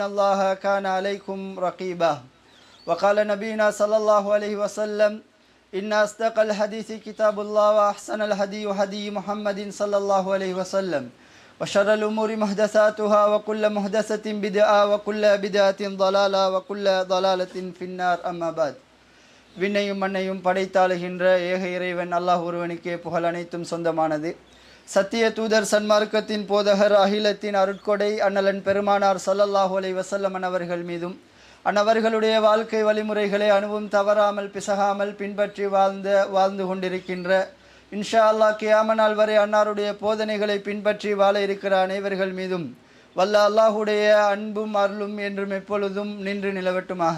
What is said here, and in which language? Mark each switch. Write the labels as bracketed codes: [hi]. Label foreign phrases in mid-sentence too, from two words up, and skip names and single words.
[ar] الله كان عليكم رقيبا وقال نبينا صلى الله عليه وسلم إن أصدق الحديث كتاب الله وأحسن الهدي هدي محمد صلى الله عليه وسلم وشر الأمور محدثاتها وكل محدثة بدعة وكل بدعة ضلالة وكل ضلالة في النار أما بعد [ta] விண்ணையும் மண்ணையும் படைத்தாளுகின்ற ஏக இறைவன் அல்லாஹ் ஒருவனுக்கே புகழ் அனைத்தும் சொந்தமானது. சத்திய தூதர் சன்மார்க்கத்தின் போதகர் அகிலத்தின் அருட்கொடை அண்ணலன் பெருமானார் [ar] صلى الله عليه وسلم [ta] அவர்கள் மீதும் அன்னவர்களுடைய வாழ்க்கை வழிமுறைகளை அணுவும் தவறாமல் பிசகாமல் பின்பற்றி வாழ்ந்து கொண்டிருக்கின்ற [ar] إن شاء الله [ta] கியாம நாள் வரை அன்னாருடைய போதனைகளை பின்பற்றி வாழ இருக்கிற அனைவர்கள் மீதும் வல்ல அல்லாஹுடைய அன்பும் அருளும் என்றும் எப்பொழுதும் நின்று நிலவட்டுமாக.